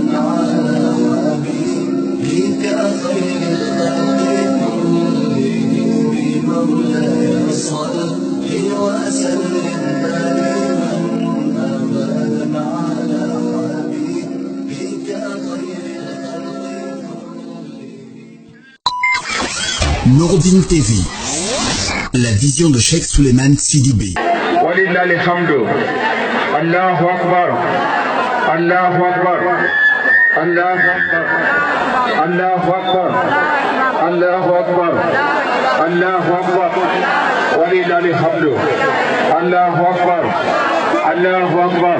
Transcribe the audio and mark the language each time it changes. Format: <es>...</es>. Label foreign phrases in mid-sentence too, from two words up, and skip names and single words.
<ar>على حبيبك خير الخلق كلهم مولاي صل وسلم دائما أبدا على حبيبك خير الخلق كلهم.</ar> <fr>Nouroudine TV, la vision de Cheikh Souleymane Sidibé.</fr> <ar>ولله الحمد. الله أكبر. الله أكبر. الله أكبر. الله أكبر. الله أكبر. الله أكبر. ولله الحمد. الله أكبر. الله أكبر.</ar>